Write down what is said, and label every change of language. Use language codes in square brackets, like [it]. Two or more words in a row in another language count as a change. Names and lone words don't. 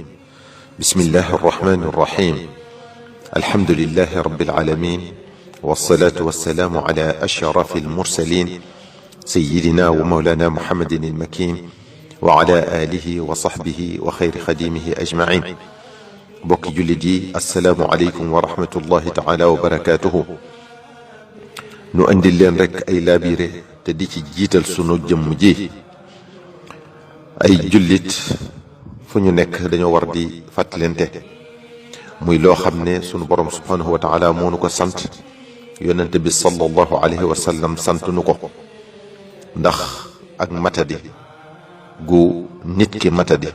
[ar] بسم الله الرحمن الرحيم. الحمد لله رب العالمين، والصلاة والسلام على أشرف المرسلين سيدنا ومولانا محمد المكين وعلى آله وصحبه وخير خديمه أجمعين. [wo] bokki jullit yi [ar] السلام عليكم ورحمة الله تعالى وبركاته. [wo] nu andil leen rek ay laabiire te di ci jiital sunu jëmm ji. ay jullit fu ñu nekk dañoo war di fàttalente muy loo xam ne sunu borom [ar] سبحانه وتعالى [wo] moo nu ko sant, yonente bi [ar] صلى الله عليه وسلم [wo] sant nu ko, ndax ak matadi gu nit ki matadi.